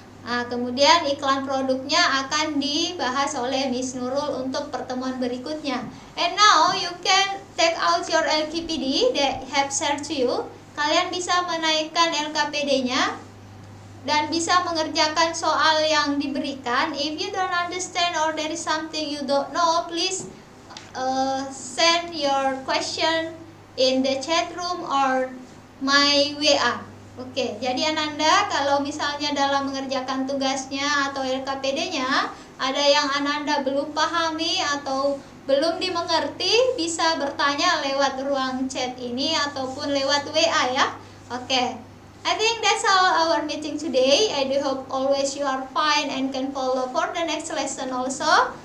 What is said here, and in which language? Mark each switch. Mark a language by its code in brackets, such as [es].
[id] Nah, kemudian iklan produknya akan dibahas oleh Miss Nurul untuk pertemuan berikutnya. [en] And now you can take out your LKPD that have shared to you. [id] Kalian bisa menaikkan LKPD-nya dan bisa mengerjakan soal yang diberikan. [en] If you don't understand or there is something you don't know, please send your question in the chat room or my WA. [id] Oke, jadi Ananda kalau misalnya dalam mengerjakan tugasnya atau LKPD-nya ada yang Ananda belum pahami atau belum dimengerti, bisa bertanya lewat ruang chat ini ataupun lewat WA ya. [en] Oke, I think that's all our meeting today. I do hope always you are fine and can follow for the next lesson also.